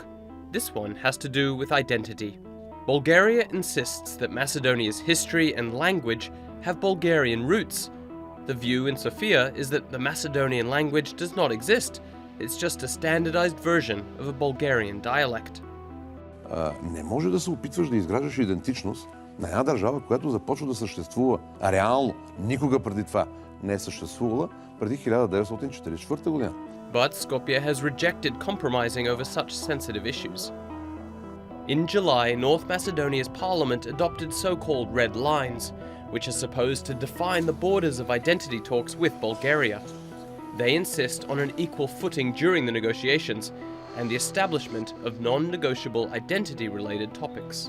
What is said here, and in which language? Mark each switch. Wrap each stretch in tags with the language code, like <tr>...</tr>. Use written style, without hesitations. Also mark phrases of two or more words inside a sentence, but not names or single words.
<en>This one has to do with identity. Bulgaria insists that Macedonia's history and language have Bulgarian roots. The view in Sofia is that the Macedonian language does not exist. It's just a standardized version of a Bulgarian dialect.</en> <bg>Не може да се опитваш да изграждаш идентичност на една държава, която започва да съществува реално. Никога преди това не е съществувала преди 1944 година.</bg> <en>But Skopje has rejected compromising over such sensitive issues. In July, North Macedonia's parliament adopted so-called red lines, which are supposed to define the borders of identity talks with Bulgaria. They insist on an equal footing during the negotiations and the establishment of non-negotiable identity-related topics.</en>